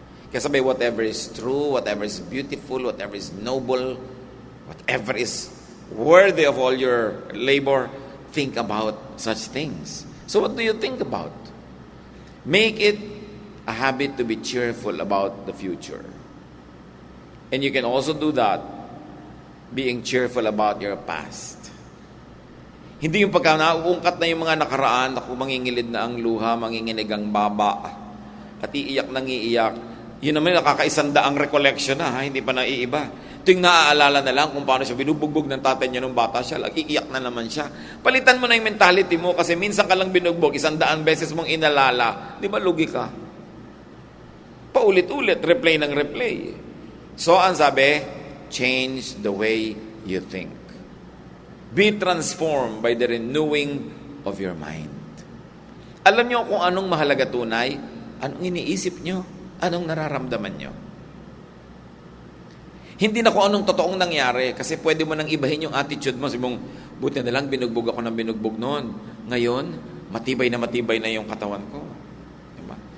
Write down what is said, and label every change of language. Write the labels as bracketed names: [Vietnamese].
[Filipino] Kaya sabi, [English] whatever is true, whatever is beautiful, whatever is noble, whatever is worthy of all your labor, think about such things. So what do you think about? Make it a habit to be cheerful about the future. And you can also do that being cheerful about your past. [Filipino] Hindi yung pagka nauungkat na yung mga nakaraan, ako mangingilid na ang luha, manginginig ang baba, at iiyak nang iiyak. Yun naman nakakaisandaang recollection na, hindi pa naiiba. Ito yung naaalala na lang kung paano siya binubugbog ng tatay niya nung bata siya. Iiyak na naman siya. Palitan mo na yung mentality mo kasi minsan ka lang binugbog, 100 beses mong inalala. Di ba, lugi ka? Paulit-ulit, replay ng replay. So, ang sabi, [English] change the way you think. Be transformed by the renewing of your mind. [Filipino] Alam niyo kung anong mahalaga tunay? Anong iniisip niyo? Anong nararamdaman niyo? Hindi na kung anong totoong nangyari kasi pwede mo nang ibahin yung attitude mo. Sabi mong, buti na lang binugbog ako ng binugbog noon. Ngayon, matibay na yung katawan ko. Diba?